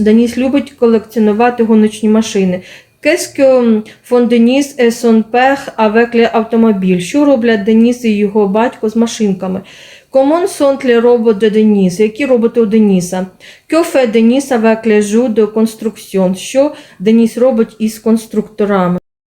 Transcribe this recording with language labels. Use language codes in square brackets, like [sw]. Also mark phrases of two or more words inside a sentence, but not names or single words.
[uk] Деніс любить колекціонувати гоночні машини. [fr] Qu'est-ce que font Denis et son père avec les automobiles? [uk] Що роблять Деніс і його батько з машинками? [fr] Comment sont les robots de Denis? [uk] Які роботи у Деніса? [fr] Que fait Denis avec les jeux de construction? [uk] Що Деніс робить із конструкторами?